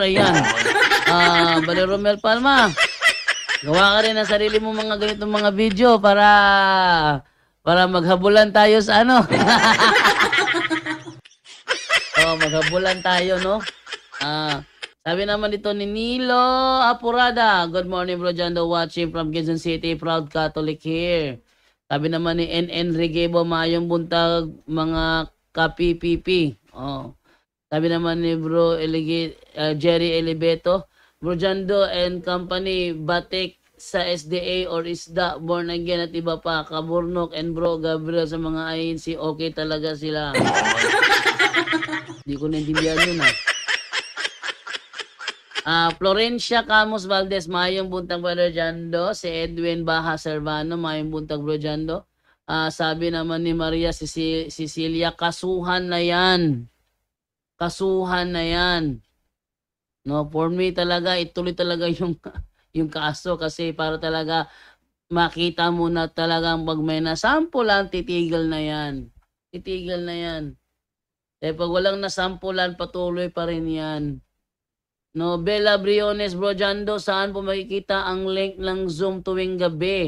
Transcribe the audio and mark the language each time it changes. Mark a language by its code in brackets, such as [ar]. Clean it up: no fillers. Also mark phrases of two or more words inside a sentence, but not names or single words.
[tl] Ayan. Brother Romel Palma. Gawa ka rin ng sarili mo mga ganitong mga video para maghabulan tayo sa ano. Maghabulan tayo, no? Sabi naman dito ni Nilo Apurada. [en] Good morning, Bro Jando, watching from Quezon City. Proud Catholic here. [tl] Sabi naman ni NN Rigebo, [ceb] mayong buntag [tl] mga ka-PPP. Sabi naman ni Bro Jerry Eleveto, Bro Jando and company, batik sa SDA or isda, [en] born again [tl] at iba pa, Kaburnok and Bro Gabriel sa mga INC, okay talaga sila. Hindi ko naintindihan yun Florencia Camus Valdez, [ceb] mayong buntag [tl] Brother Jando. [ceb] Si Edwin Baha Servano, mayong buntag Bro Jando. [tl] Sabi naman ni Maria Cecilia, kasuhan na yan. Kasuhan na yan. No, [en] for me [tl] talaga, ituloy talaga yung kaso kasi para talaga makita mo na talagang pag may nasampulan, titigil na yan. Titigil na yan. Pag walang nasampulan, patuloy pa rin yan. No, Bella Briones, Bro Jando, saan po makikita ang link ng Zoom tuwing gabi?